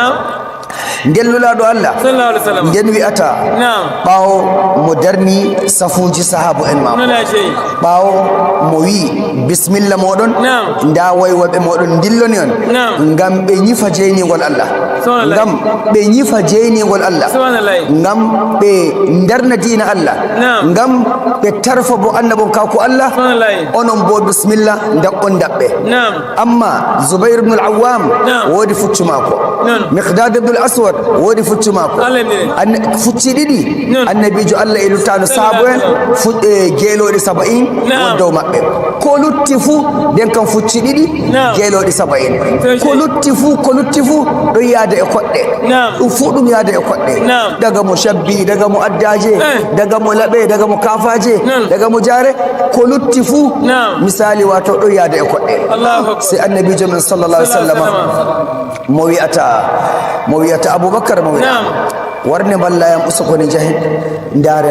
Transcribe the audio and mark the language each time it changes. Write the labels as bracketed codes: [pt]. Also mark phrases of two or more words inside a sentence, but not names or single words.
[ff] ndellulaɗo Allah nden wi'ata ɓawo mo darni safuji sahabu en ma ɓawo mo wi bisimilla moɗon nda waywoɓe moɗon dilloni on ngam ɓe ñifa jeynigol Allah ngam ɓe ñifa jeynigol Allah ngam ɓe darna dina Allah ngam ɓe tarfa bo annabon kako Allah onon bo bisimilla daɓɓon daɓɓe amma Zubair ibn al-Awwam wodi fuccu mako Miqdad ibn al-Aswad god wodi fuccu mako fucci ɗiɗi annabijo Allah e luttano sahabo en geeloɗi 70 won dow maɓɓe ko lutti fuu nden kam fucci ɗiɗi geeloɗi 70 ko lutti fuu ɗon yaada e koɗɗe ɗum fuu ɗum yaada e koɗɗe daga mo shabbi daga mo addaje daga mo laɓe daga mo kafaje daga mo jaare ko lutti fuu misali wato ɗon yaada e koɗɗe sai annabijo men [ar] صلى الله عليه وسلم [ff] mo wi'ata aboubacar mo wi'a warne ballayam usukoni jahen ndaren